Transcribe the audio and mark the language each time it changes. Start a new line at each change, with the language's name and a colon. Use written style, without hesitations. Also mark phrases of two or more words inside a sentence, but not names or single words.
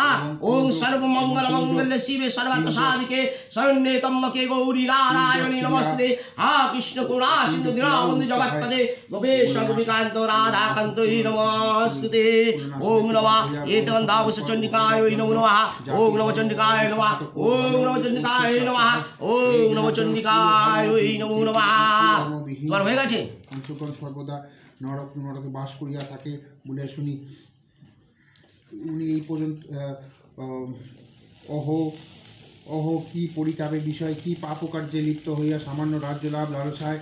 Sanskrit: ओं सर्वमङ्गलमङ्गल्ये शिवे सर्वार्थसाधिके शरण्ये त्र्यम्बके गौरी नारायणी नमस्ते हा कृष्ण करुणा सिन्धु दीनबन्धु जगत्पते गोपेश गोपिकान्त राधाकान्त नमस्ते ओं नमः एतगन्धावश चण्डिकाय नमो नमः ओं नमः चण्डिकाय नमः ओं नमः चण्डिकाय नमः ओं नमः चण्डिकाय नमो नमः
Bangla: তোমার হয়ে গেছে অংশগ্রহণ সর্বদা নরকে বাস করিয়া থাকে বলে শুনি উনি এই পর্যন্ত অহ কি পরিতাপের বিষয় কি পাপকার্যে লিপ্ত হইয়া সামান্য রাজ্য লাভ লালসায়